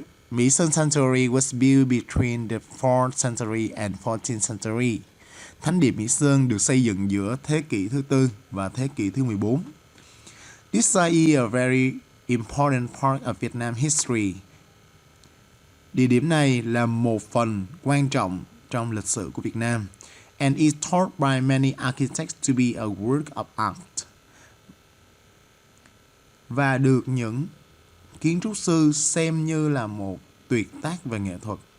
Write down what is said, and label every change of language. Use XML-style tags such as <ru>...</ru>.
<en>Mỹ Sơn Sanctuary was built between the 4th century and 14th century.</en> <vi>Thánh địa Mỹ Sơn được xây dựng giữa thế kỷ thứ 4 và thế kỷ thứ 14.</vi> <en>This site is a very important part of Vietnam history.</en> <vi>Địa điểm này là một phần quan trọng trong lịch sử của Việt Nam.</vi> <en>And is thought by many architects to be a work of art.</en> <vi>Và được những kiến trúc sư xem như là một tuyệt tác về nghệ thuật.</vi>